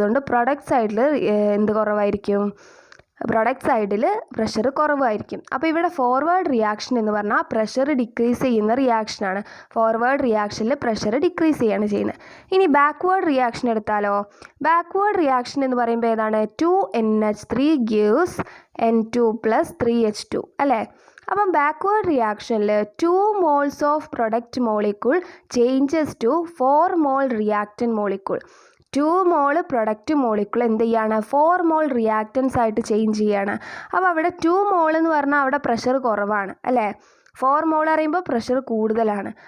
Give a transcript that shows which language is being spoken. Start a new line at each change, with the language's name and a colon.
Malayalam: അതുകൊണ്ട് പ്രൊഡക്റ്റ് സൈഡിൽ എന്ത് കുറവായിരിക്കും? പ്രൊഡക്റ്റ് സൈഡിൽ പ്രഷർ കുറവായിരിക്കും. അപ്പോൾ ഇവിടെ ഫോർവേഡ് റിയാക്ഷൻ എന്ന് പറഞ്ഞാൽ പ്രഷർ ഡിക്രീസ് ചെയ്യുന്ന റിയാക്ഷനാണ്. ഫോർവേഡ് റിയാക്ഷനിൽ പ്രഷർ ഡിക്രീസ് ചെയ്യാണ് ചെയ്യുന്നത്. ഇനി ബാക്ക്വേർഡ് റിയാക്ഷൻ എടുത്താലോ? ബാക്ക്വേർഡ് റിയാക്ഷൻ എന്ന് പറയുമ്പോൾ ഏതാണ്? 2NH3 gives N2 + 3H2 അല്ലേ. അപ്പം backward റിയാക്ഷനിൽ
English: 2 moles of product molecule changes to 4 mole reactant molecule.
Malayalam: 2 mall product molecule എന്ത് ചെയ്യാണ്? 4 മോൾ റിയാക്റ്റൻസ് ആയിട്ട് ചേഞ്ച് ചെയ്യാണ്. അപ്പോൾ അവിടെ 2 മോൾ എന്ന് പറഞ്ഞാൽ അവിടെ പ്രഷർ കുറവാണ് അല്ലേ. 4 മോൾ പറയുമ്പോൾ പ്രഷർ കൂടുതലാണ്.